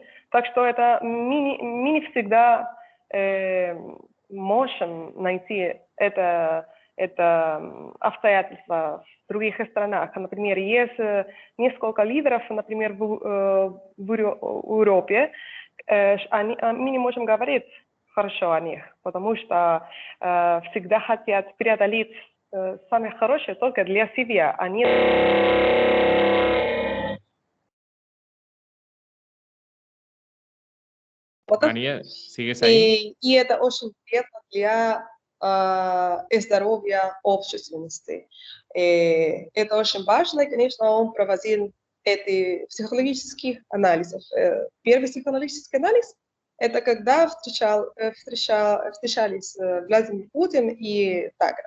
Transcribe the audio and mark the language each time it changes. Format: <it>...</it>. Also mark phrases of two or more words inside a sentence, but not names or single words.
<ru>Так что это мы не всегда можем найти это обстоятельства в других странах. Например, есть несколько лидеров, например, в Европе, мы не можем говорить хорошо о них, потому что всегда хотят преодолеть самое хорошее только для себя. Они...</ru> <es>María, ¿sigues ahí?</es> <ru>И это очень вредно для здоровья общественности. Это очень важно, и, конечно, он проводил эти психологические анализы. Первый психологический анализ – это когда встречались Владимир Путин и Такер.</ru>